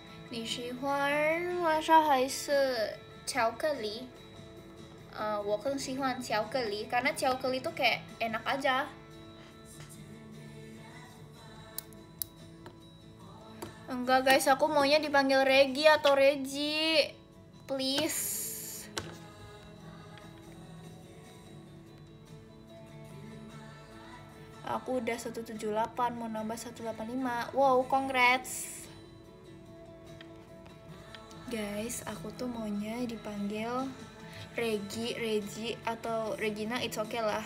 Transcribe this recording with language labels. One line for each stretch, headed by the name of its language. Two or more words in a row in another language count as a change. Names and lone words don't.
Chinese: 你喜欢拉沙还是巧克力？我更喜欢巧克力
Indonesian: karena巧克力 tuh kayak enak aja. Enggak guys, aku maunya dipanggil Regi atau Regi. Please. Aku udah 178, mau nambah 185.
English: Wow, congrats.
Indonesian: Guys, aku tuh maunya dipanggil Regi atau Regina,
English: it's okay
Indonesian: lah.